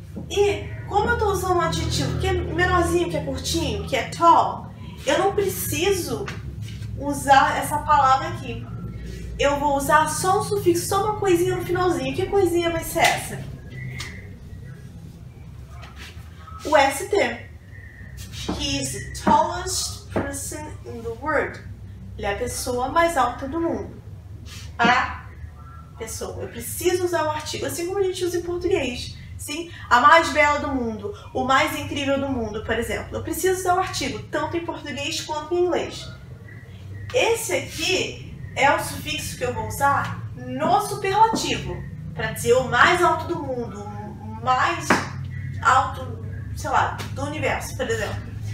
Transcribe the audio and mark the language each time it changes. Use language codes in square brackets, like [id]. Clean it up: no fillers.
[pt] E como eu estou usando um adjetivo que é menorzinho, que é curtinho, que é tall, eu não preciso usar essa palavra aqui. Eu vou usar só um sufixo, só uma coisinha no finalzinho. Que coisinha vai ser essa? O ST. [en] He is the tallest person in the world. [pt] Ele é a pessoa mais alta do mundo. A pessoa. Eu preciso usar o artigo, assim como a gente usa em português. Sim? A mais bela do mundo, o mais incrível do mundo, por exemplo. Eu preciso usar o artigo, tanto em português quanto em inglês. Esse aqui é o sufixo que eu vou usar no superlativo, para dizer o mais alto do mundo, o mais alto, sei lá, do universo, por exemplo.